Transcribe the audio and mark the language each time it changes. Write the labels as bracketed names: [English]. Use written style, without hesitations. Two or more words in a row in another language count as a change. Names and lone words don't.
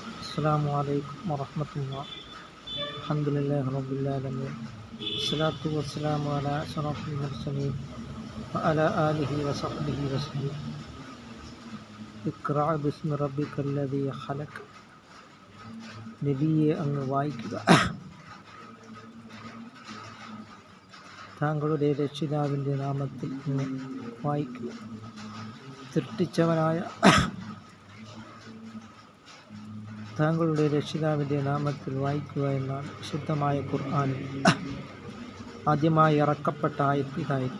[Arabic] السلام عليكم ورحمة الله. الحمد لله رب العالمين. الصلاة والسلام على أشرف المرسلين وعلى آله وصحبه وسلم. اقرأ باسم ربك الذي خلق. [Malayalam] നബിയെ അങ്ങ് വായിക്കുക, താങ്കളുടെ രക്ഷിതാവിൻ്റെ നാമത്തിൽ അങ്ങ് വായിക്കുക. സൃഷ്ടിച്ചവനായ താങ്കളുടെ രക്ഷിതാവിൻ്റെ നാമത്തിൽ വായിക്കുക എന്നാണ് വിശുദ്ധമായ ഖുർആനിൽ ആദ്യമായി ഇറക്കപ്പെട്ട ആയത്തായിരുന്നു.